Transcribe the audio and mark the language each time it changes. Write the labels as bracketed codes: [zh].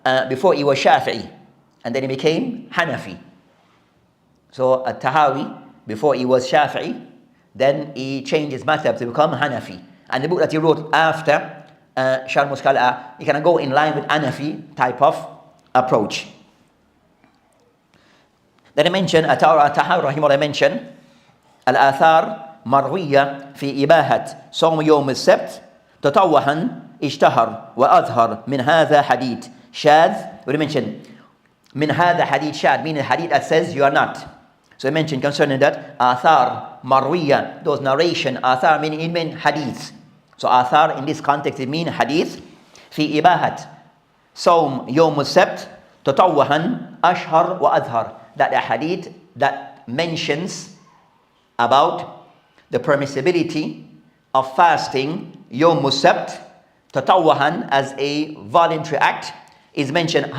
[en] Before he was Shafi'i, and then he became Hanafi. So al-Tahawi, before he was Shafi'i, then he changed his madhab to become Hanafi. And the book that he wrote after Sharh Muskala, you can go in line with Hanafi type of approach. Then I mentioned, Tahawi rahimahullah mentioned, Al-Athar [ar] مروية في إباحة صوم يوم السبت تطوعا اشتهر وأظهر من هذا حديث شاذ. [en] We mentioned [ar] من هذا حديث شاذ, [en] meaning hadith that says you are not. So I mentioned concerning that [ar] آثار مروية, [en] those narration, آثار meaning it means hadith. So آثار in this context it means hadith. [ar] في إباحة صوم يوم السبت تطوعا أشهر وأظهر, [en] that a hadith that mentions about the permissibility of fasting Yawm-ul Sabt tatawwahan as a voluntary act is mentioned.